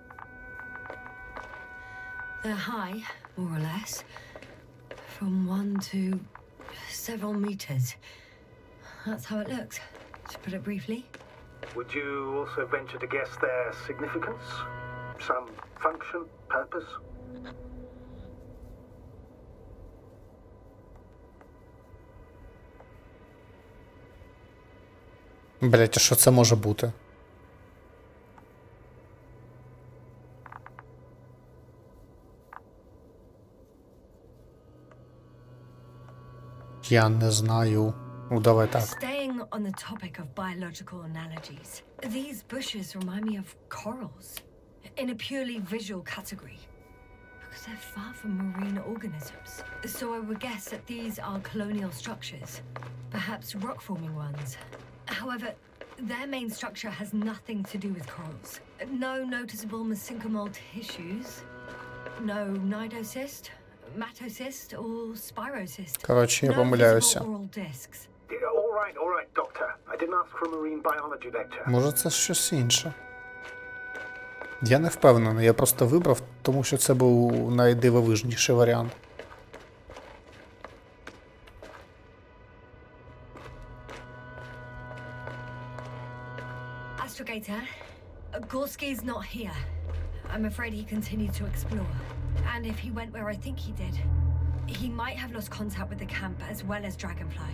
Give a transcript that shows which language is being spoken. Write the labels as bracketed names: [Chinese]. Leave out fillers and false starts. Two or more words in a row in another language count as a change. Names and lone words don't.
[English] They're high, more or less, from 1 to several meters. That's how it looks, to put it briefly. Would you also venture to guess their significance? Some function, purpose? [Ukrainian] Блять, а що це може бути? Я не знаю. Ну, давай так. [English] Staying on the topic of biological analogies, these bushes remind me of corals in a purely visual category because they're far from marine organisms. So I would guess that these are colonial structures, perhaps rock-forming ones. However, their main structure has nothing to do with corals. No noticeable mesenchymal tissues, no nidocyst, Matocyst or spirocyst. [Ukrainian] Коротше, я [English] No [Ukrainian] помиляюся. [English] visible oral discs. All right, doctor. I didn't ask for a marine biology lecture. [Ukrainian] Може, це щось інше. Я не впевнений, я просто вибрав, тому що це був найдивовижніший варіант. [English] Astrogator, Gorski's not here. I'm afraid he continued to explore. And if he went where I think he did, he might have lost contact with the camp as well as Dragonfly.